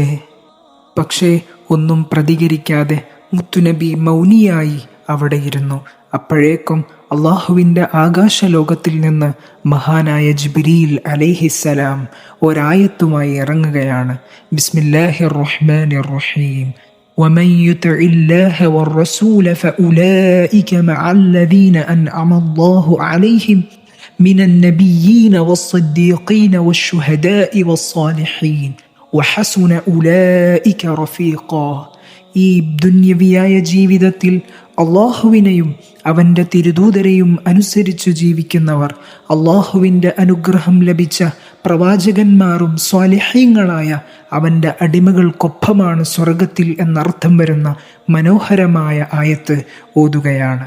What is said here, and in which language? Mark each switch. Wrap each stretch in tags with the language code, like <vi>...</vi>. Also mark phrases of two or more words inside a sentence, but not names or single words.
<ml>പക്ഷേ ഒന്നും പ്രതികരിക്കാതെ മുത്തുനബി മൗനിയായി അവിടെ ഇരുന്നു. അപ്പോഴേക്കും അള്ളാഹുവിൻ്റെ ആകാശലോകത്തിൽ നിന്ന് മഹാനായ ജിബ്രീൽ അലൈഹിസ്സലാം ഒരായത്തുമായി ഇറങ്ങുകയാണ്.</ml> <ar>بسم الله الرحمن الرحيم. ومن يطع الله والرسول فأولئك مع الذين أنعم الله عليهم من النبيين والصديقين والشهداء والصالحين وحسن أولئك رفيقا.</ar> <ml>ഈ ദുന്യവിയായ ജീവിതത്തിൽ അള്ളാഹുവിനെയും അവൻ്റെ തിരുദൂതരെയും അനുസരിച്ചു ജീവിക്കുന്നവർ അള്ളാഹുവിൻ്റെ അനുഗ്രഹം ലഭിച്ച പ്രവാചകന്മാരും സ്വാലിഹീങ്ങളായ അവൻ്റെ അടിമകൾക്കൊപ്പമാണ് സ്വർഗത്തിൽ എന്നർത്ഥം വരുന്ന മനോഹരമായ ആയത്ത് ഓതുകയാണ്.</ml>